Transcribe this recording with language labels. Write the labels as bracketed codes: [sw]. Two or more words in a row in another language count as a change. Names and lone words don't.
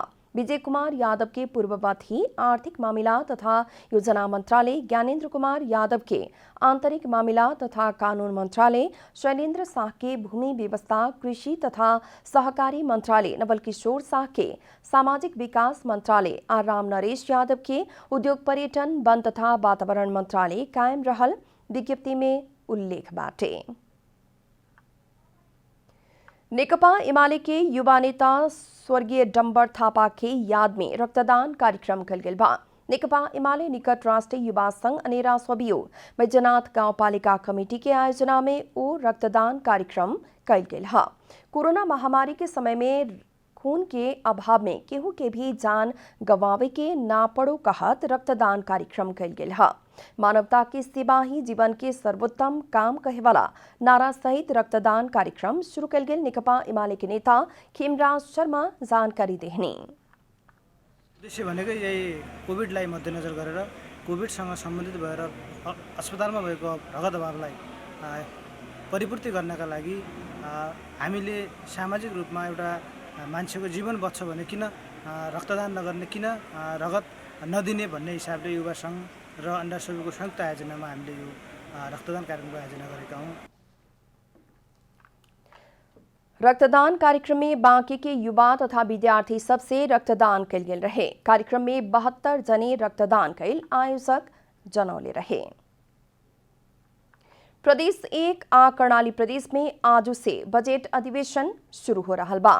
[bho] विजय कुमार यादव के पूर्ववत ही आर्थिक मामला तथा योजना मंत्रालय, ज्ञानेन्द्र कुमार यादव के आंतरिक मामला तथा कानून मंत्रालय, शैलेंद्र शाह के भूमि व्यवस्था कृषि तथा सहकारी मंत्रालय, नवल किशोर शाह के सामाजिक विकास मंत्रालय और राम नरेश यादव के उद्योग पर्यटन वन तथा वातावरण मंत्रालय कायम रहल विज्ञप्ति में उल्लेख बाटे। नेकपा एमाले के युवा नेता स्वर्गीय डम्बर थापा के याद में रक्तदान कार्यक्रम कल गेल बा। नेकपा एमाले निकट राष्ट्रीय युवा संघ अनेरा स्वबियो बैजनाथ गांवपालिका कमेटी के आयोजना में ओ रक्तदान कार्यक्रम कल गेल है। कोरोना महामारी के समय में खून के अभाव में केहू के भी जान गंवावे के ना पड़ो कहत रक्तदान कार्यक्रम कल गेल है। मानवता की सेवा ही जीवन के सर्वोत्तम काम कहे वाला नारा सहित रक्तदान कार्यक्रम शुरू कल गेल नेकपा एमाले के नेता खेमराज शर्मा जानकारी देहनी। [ne] उद्देश्य भनेको यही कोभिडलाई मध्यनजर गरेर कोभिडसँग सम्बन्धित भएर अस्पतालमा भएको रगत अभावलाई परिपूर्ति गर्नका लागि हामीले सामाजिक रूपमा एउटा मान्छेको जीवन बच्छ भने किन रक्तदान नगर्ने, किन रगत नदिने भन्ने हिसाबले युवा सङ्घ र अन्डा सबैको संयुक्त आयोजनामा हामीले यो रक्तदान कार्यक्रमको आयोजना गरेका हौँ। [bho] रक्तदान कार्यक्रम में बांके के युवा तथा विद्यार्थी सबसे रक्तदान कल गेल रहे। कार्यक्रम में 72 जने रक्तदान कैल आयोजक जनौले रहे। प्रदेश 1 आ कर्णाली प्रदेश में आज से बजट अधिवेशन शुरू हो रहा बा।